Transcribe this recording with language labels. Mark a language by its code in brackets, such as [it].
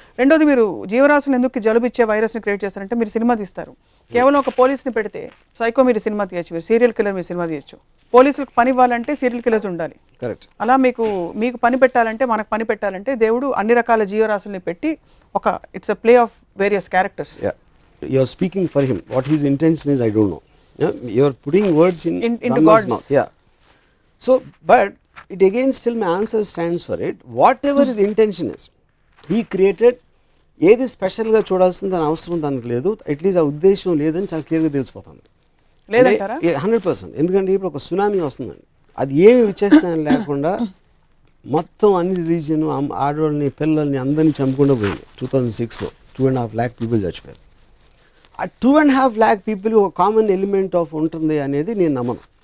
[te] రెండోది, మీరు జీవరాశులు ఎందుకు జలుబిచ్చే వైరస్ని క్రియేట్ చేస్తారంటే మీరు సినిమా తీస్తారు, కేవలం ఒక పోలీస్ని పెడితే సైకో మీరు సినిమా తీయచ్చు, మీరు సీరియల్ కిల్లర్ మీరు సినిమా తీయచ్చు. పోలీసులకు పని ఇవ్వాలంటే సీరియల్ కిల్లర్స్ ఉండాలి. కరెక్ట్. అలా మీకు పని పెట్టాలంటే, మనకు పని పెట్టాలంటే దేవుడు అన్ని రకాల జీవరాశుల్ని పెట్టి ఒక [en] It's a play of various characters. You are speaking for him. What his intention is I don't know. You are putting words in God's mouth. Yeah. So, but it again still my answer stands for it. Whatever his intention is, he created. [te] ఏది స్పెషల్గా చూడాల్సింది దాని అవసరం దానికి లేదు, at least ఆ ఉద్దేశం లేదని చాలా క్లియర్గా తెలిసిపోతుంది. లేదంటారా? [en] 100%. [te] ఎందుకంటే ఇప్పుడు ఒక సునామీ వస్తుందండి, అది ఏమి విచక్షణ లేకుండా మొత్తం అన్ని రిలీజియన్ ఆడవాళ్ళని పిల్లల్ని అందరినీ చంపకుండా పోయింది. 2006లో 2.5 lakh పీపుల్ చచ్చిపోయారు. ఆ 2.5 lakh పీపుల్ ఒక కామన్ ఎలిమెంట్ ఆఫ్ ఉంటుంది అనేది నేను నమ్మను.